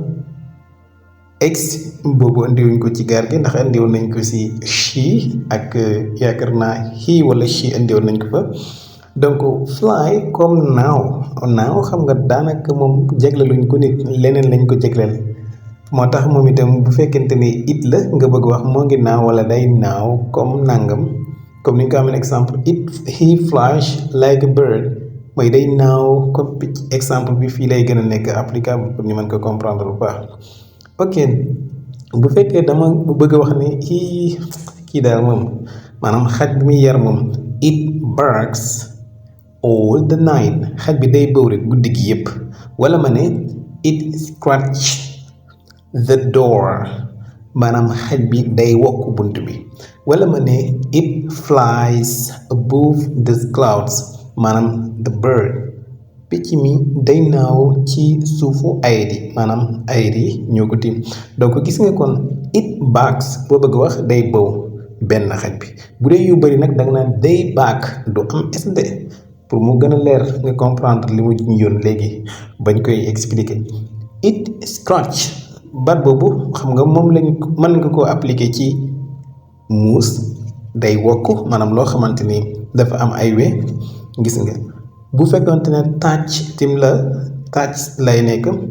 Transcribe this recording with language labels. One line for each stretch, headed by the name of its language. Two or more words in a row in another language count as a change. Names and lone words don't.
Wolof: x boobu indiwuñ ko ci gaar gi ndax indiwoon nañ ko si she ak yaakaar naa he wala she indiwoon nañ ko fa donc fly comme naaw xam nga daanaka moom jagleluñ ko nit leneen lañ ko jagleel moo tax moom itam bu fekkente ni it la nga bëgg wax moo ngi naaw wala day naaw comme nangam comme ni ñu ko amee exemple
English: he flies like a bird
Wolof: mooy day naaw comme picc exemple bi fii lay gën a nekk applicable pour ñu mën ko comprendre bu baax ok bu fekkee dama bëgg a wax ni kii daal moom maanaam xaj bi muy yar moom
English: it barks all the night
Wolof: xaj bi day bëw rek guddi gi yépp wala ma ne
English: it scratch the door
Wolof: maanaam xaj bi day wokk bunt bi wala ma ne
English: it flies above the clouds
Wolof: maanaam
English: the bird
Wolof: picc mi day naaw ci suufu ayit yi maanaam ayit yi ñoo ko tiim donc gis nga kon
English: it barks
Wolof: boo bëgg wax day bëw benn xaj bi bu dee yu bari nag da nga naan day bark du am sd pour mu gën a leer nga comprendre li mu ñu yoon léegi bañ koy expliquer
English: it scratch
Wolof: baat boobu xam nga moom lañ mën nga koo appliquer ci muus day wokk maanaam loo xamante ni dafa am ay we gis nga bu fekkonte ne touch tim la touch lay nekk